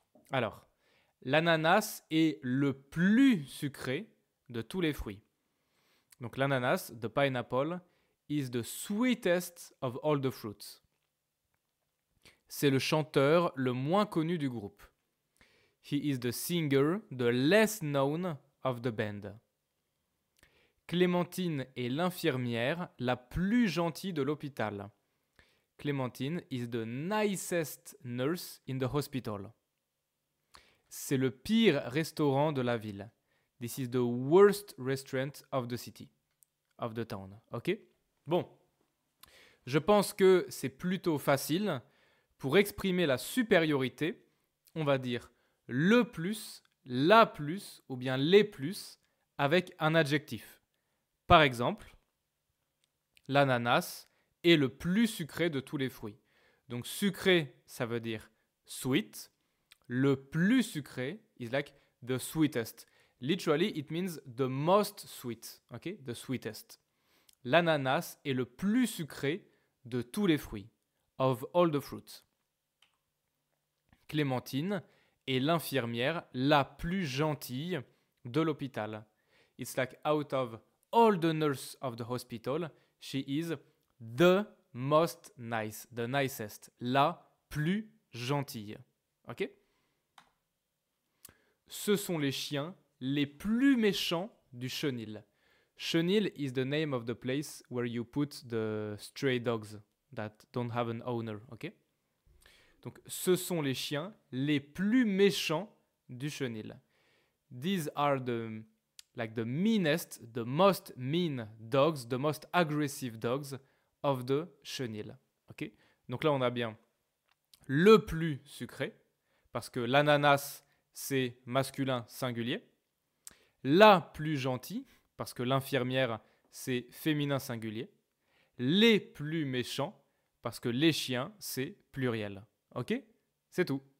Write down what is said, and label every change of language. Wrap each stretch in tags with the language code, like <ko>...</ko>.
<fr>Alors, l'ananas est le plus sucré de tous les fruits. Donc l'ananas,</fr> <en>the pineapple, is the sweetest of all the fruits.</en> <fr>C'est le chanteur le moins connu du groupe.</fr> <en>He is the singer, the less known of the band.</en> <fr>Clémentine est l'infirmière la plus gentille de l'hôpital.</fr> <en>Clémentine is the nicest nurse in the hospital.</en> <fr>C'est le pire restaurant de la ville.</fr> <en>This is the worst restaurant of the city, of the town. Ok?</en> <fr>Bon, je pense que c'est plutôt facile. Pour exprimer la supériorité, on va dire le plus, la plus ou bien les plus avec un adjectif. Par exemple, l'ananas est le plus sucré de tous les fruits. Donc sucré, ça veut dire sweet. Le plus sucré</fr> <en>is like the sweetest. Literally, it means the most sweet. Okay? The sweetest.</en> <fr>L'ananas est le plus sucré de tous les fruits.</fr> <en>Of all the fruits.</en> <fr>Clémentine est l'infirmière la plus gentille de l'hôpital.</fr> <en>It's like out of all the nurses of the hospital, she is the most nice, the nicest,</en> <fr>la plus gentille. Ok? Ce sont les chiens les plus méchants du chenil.</fr> <en>Chenil is the name of the place where you put the stray dogs that don't have an owner. Ok?</en> <fr>Donc, ce sont les chiens les plus méchants du chenil.</fr> <en>These are the meanest, the most mean dogs, the most aggressive dogs of the chenil. Okay?</en> <fr>Donc là, on a bien le plus sucré, parce que l'ananas, c'est masculin singulier. La plus gentille, parce que l'infirmière, c'est féminin singulier. Les plus méchants, parce que les chiens, c'est pluriel. Ok? C'est tout.</fr>